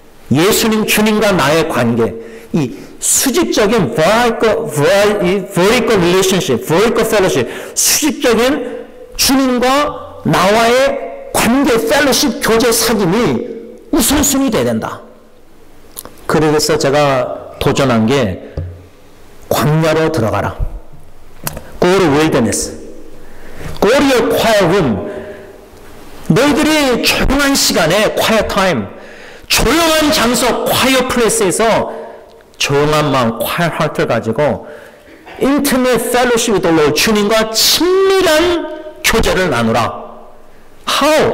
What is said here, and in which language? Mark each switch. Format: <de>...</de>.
<ko>예수님, 주님과 나의 관계, 이 수직적인</ko> <en>vertical relationship, vertical fellowship,</en> <ko>수직적인 주님과 나와의 관계, 펠로십, 교제, 사귐이 우선순위 돼야 된다. 그래서 제가 도전한 게 광야로 들어가라.</ko> <en>Go to wilderness. Go to your quiet room.</en> <ko>너희들이 조용한 시간에 quiet time, 조용한 장소 quiet place에서 조용한 마음 quiet heart를 가지고</ko> <en>intimate fellowship with the Lord,</en> <ko>주님과 친밀한 교제를 나누라.</ko> <en>How?</en>